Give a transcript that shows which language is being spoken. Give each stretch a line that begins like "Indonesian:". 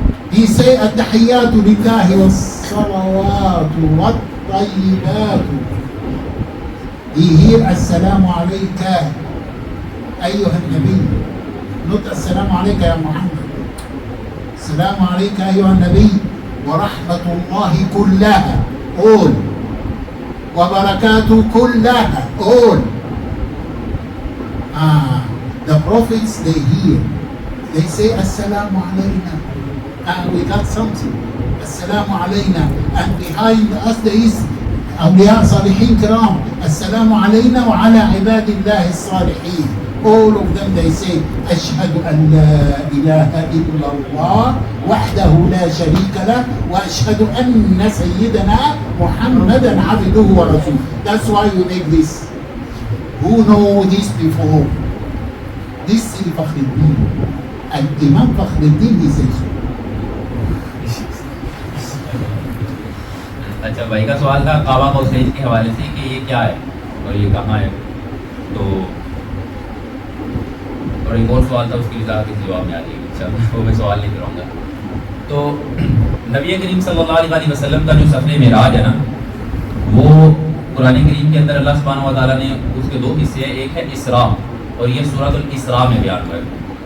English: He say,
Arabic: التحيات لله والصلوات والطيبات.
English: He hear
Arabic: السلام عليك أيها النبي.
English: Not
Arabic: السلام عليك يا محمد. السلام عليك أيها النبي ورحمة الله كلها.
English: All.
Arabic: وبركاته كلها.
English: All. The prophets, they hear. They say
Arabic: السلام علينا.
English: We got something.
Arabic: السلام علينا.
English: And behind us there is
Arabic: أولياء صالحين كرام. السلام علينا وعلى عباد الله الصالحين.
English: All of them they say
Arabic: أشهد أن لا إله إلا الله وحده لا شريك له وأشهد أن سيدنا محمدا عبده ورسوله.
English: That's why you make this. Who know this before? This is Fakhruddin. Imam Fakhruddin, he says so.
Urdu: اچھا بھائی کا سوال تھا کعبہ قوسین کے حوالے سے کہ یہ کیا ہے اور یہ کہاں ہے، تو اور ایک اور سوال تھا اس کی وضاحت کے جواب میں آ جائے گی انشاءاللہ، وہ میں سوال نہیں کراؤں گا. تو نبی کریم صلی اللہ علیہ وسلم کا جو سفر معراج ہے نا، وہ قرآن کریم کے اندر اللہ سبحانہ و تعالیٰ نے اس کے دو حصے ہیں، ایک ہے اسراء اور یہ سورۃ الاسراء میں بیان ہوا ہے.